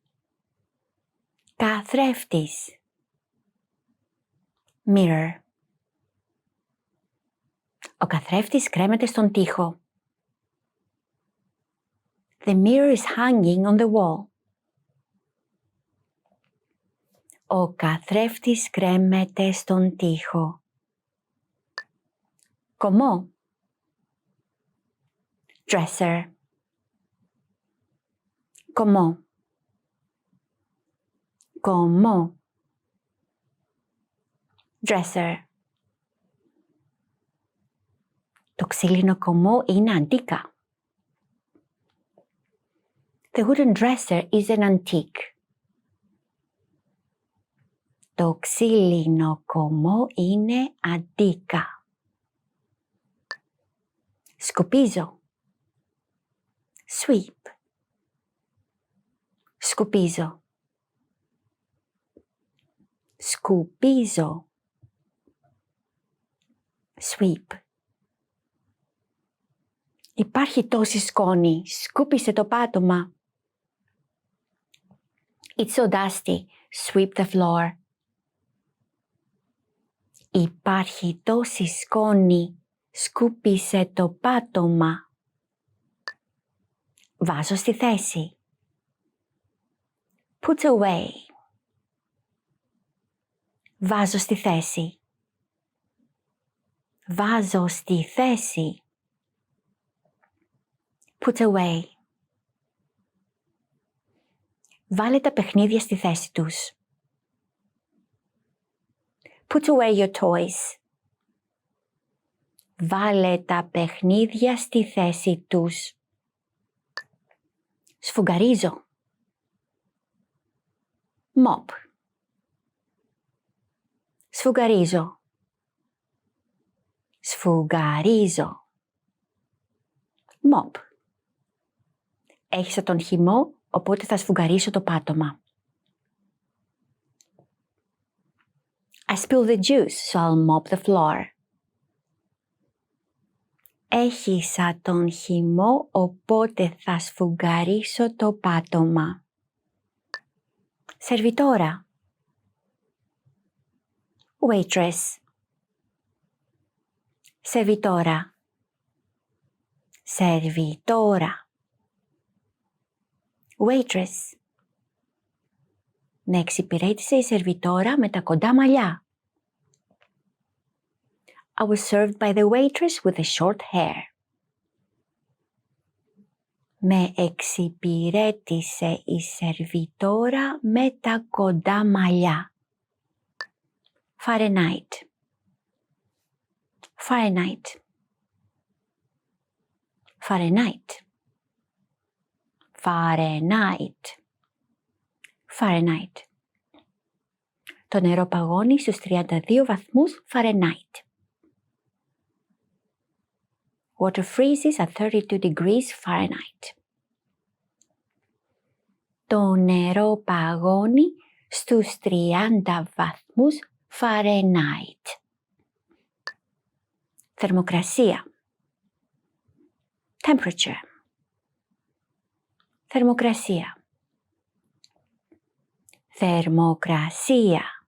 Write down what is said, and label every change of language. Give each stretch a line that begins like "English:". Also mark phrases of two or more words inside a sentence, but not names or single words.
Greek: Καθρέφτης. Mirror. Ο καθρέφτης κρέμεται στον τοίχο.
English: The mirror is hanging on the wall.
Greek: Ο καθρέφτης κρέμεται στον τοίχο. Κωμό. Dresser. Κωμό. Κωμό.
English: Dresser.
Greek: Το ξύλινο κωμό είναι αντίκα.
English: The wooden dresser is an antique.
Greek: Το ξύλινο κωμό είναι αντίκα. Σκουπίζω. Sweep. Σκουπίζω. Σκουπίζω. Sweep. Υπάρχει τόση σκόνη. Σκούπισε το πάτωμα.
English: It's so dusty. Sweep the floor.
Greek: Υπάρχει τόση σκόνη. Σκούπισε το πάτωμα. Βάζω στη θέση.
English: Put away.
Greek: Βάζω στη θέση. Βάζω στη θέση.
English: Put away.
Greek: Βάλε τα παιχνίδια στη θέση τους.
English: Put away your toys.
Greek: Βάλε τα παιχνίδια στη θέση τους. Σφουγγαρίζω. Mop. Σφουγγαρίζω. Σφουγγαρίζω.
English: Mop.
Greek: Έχισα τον χυμό, οπότε θα σφουγγαρίσω το πάτωμα.
English: I spilled the juice, so I'll mop the floor.
Greek: Έχισα τον χυμό, οπότε θα σφουγγαρίσω το πάτωμα. Σερβιτόρα. Waitress. Σερβιτόρα. Σερβιτόρα.
English: Waitress.
Greek: Με εξυπηρέτησε η σερβιτόρα με τα κοντά μαλλιά.
English: I was served by the waitress with the short hair.
Greek: Με εξυπηρέτησε η σερβιτόρα με τα κοντά μαλλιά. Fahrenheit. Fahrenheit. Fahrenheit. Fahrenheit. Fahrenheit. Το νερό παγώνει στους 32 βαθμούς Fahrenheit.
English: Water freezes at 32 degrees Fahrenheit.
Greek: Το νερό παγώνει στους 30 βαθμούς Fahrenheit. Θερμοκρασία. Temperature. Θερμοκρασία. Θερμοκρασία.